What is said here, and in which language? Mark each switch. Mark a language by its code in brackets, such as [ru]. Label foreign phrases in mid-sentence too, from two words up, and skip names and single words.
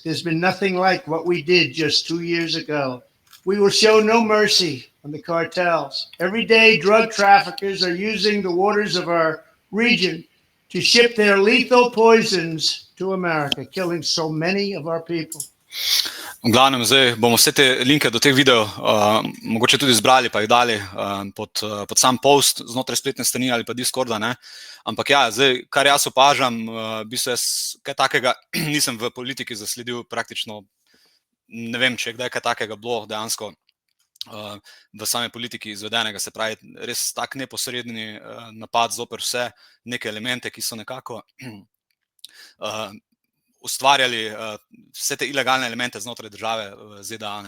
[en] There's been nothing like what we did just 2 years ago. We will show no mercy on the cartels. Every day, drug traffickers are using the waters of our region to ship their lethal poisons to America, killing so many of our people. [sl] V glavnem, zdaj bomo vse te linke do teh videov mogoče tudi zbrali, pa jih dali pod sam post znotraj spletne strani ali pa Discorda, ne. Ampak ja, zdaj, kar jaz opažam, v bistvu jaz kaj takega nisem v politiki zasledil praktično, ne vem, če je kdaj kaj takega bilo dejansko v same politiki izvedenega, se pravi, res tak neposredni napad zoper vse neke elemente, ki so nekako ustvarjali vse te ilegalne elemente znotraj države ZDA, ne.